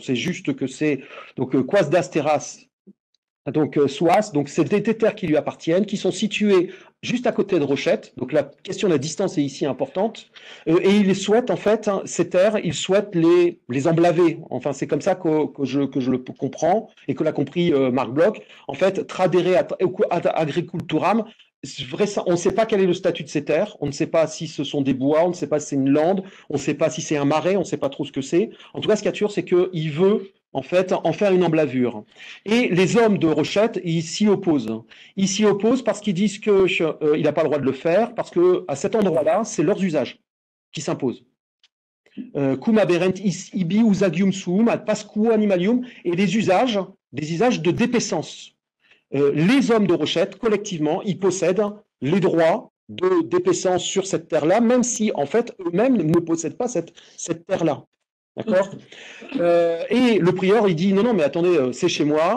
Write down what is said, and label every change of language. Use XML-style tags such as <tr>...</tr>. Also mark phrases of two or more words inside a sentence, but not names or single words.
<fr>On sait juste que c'est donc Coas das Terras, donc Soas, donc c'est des terres qui lui appartiennent, qui sont situées juste à côté de Rochette. Donc la question de la distance est ici importante. Et il souhaite en fait ces terres, il souhaite les emblaver. Enfin, c'est comme ça que je le comprends et que l'a compris Marc Bloch. En fait,</fr> <la>tradere ad agriculturam.</la> <fr>On ne sait pas quel est le statut de ces terres, on ne sait pas si ce sont des bois, on ne sait pas si c'est une lande, on ne sait pas si c'est un marais, on ne sait pas trop ce que c'est. En tout cas, ce qu'il y a de sûr, c'est qu'il veut en fait en faire une emblavure. Et les hommes de Rochette, ils s'y opposent. Ils s'y opposent parce qu'ils disent qu'il n'a pas le droit de le faire, parce qu'à cet endroit-là, c'est leurs usages qui s'imposent.</fr> <la>Cum aberrent ibi usagium suum ad pascuo animalium,</la> <fr>et des usages de dépaissance. Les hommes de Rochette, collectivement, ils possèdent les droits de dépaissance sur cette terre-là, même si, en fait, eux-mêmes ne possèdent pas cette terre-là. D'accord. Et le prieur, il dit, non, mais attendez, c'est chez moi.</fr>